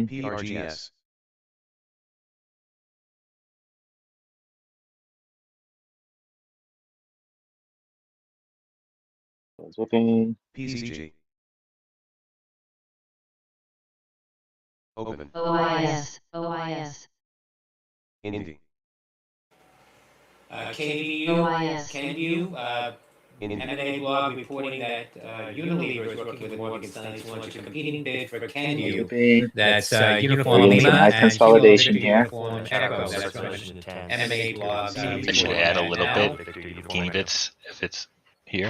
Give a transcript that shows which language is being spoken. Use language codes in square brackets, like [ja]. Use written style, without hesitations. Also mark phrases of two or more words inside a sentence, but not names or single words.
[en] PRGS. Still dipping. PCG. Open. OIS. OIS. Indie. CanView, M&A blog reporting that Unilever is working with Morgan Stanley to launch a competing bid for CanView. That's Uniform We're getting some Lima nice and consolidation Victor here. Uniform Echo. That's what M&A blog. I should add a little bit. Teeny bits if it's here.